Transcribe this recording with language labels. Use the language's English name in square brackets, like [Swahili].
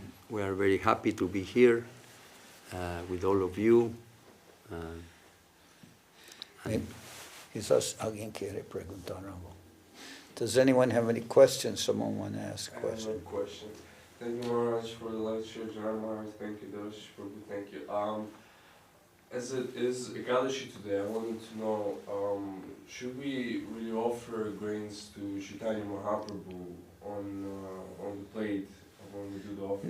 [English] We are very happy to be here with all of you. [Spanish] Quizás alguien quiere preguntar algo. [English] Does anyone have any questions? Someone want to ask a I have question? a question. Thank you, Maharaj, for the lecture. Janardan Maharaj, thank you, Dash, for the thank you. As it is Ekadashi today, I wanted to know, should we really offer grains to Chaitanya Mahaprabhu on the plate when we do the offering?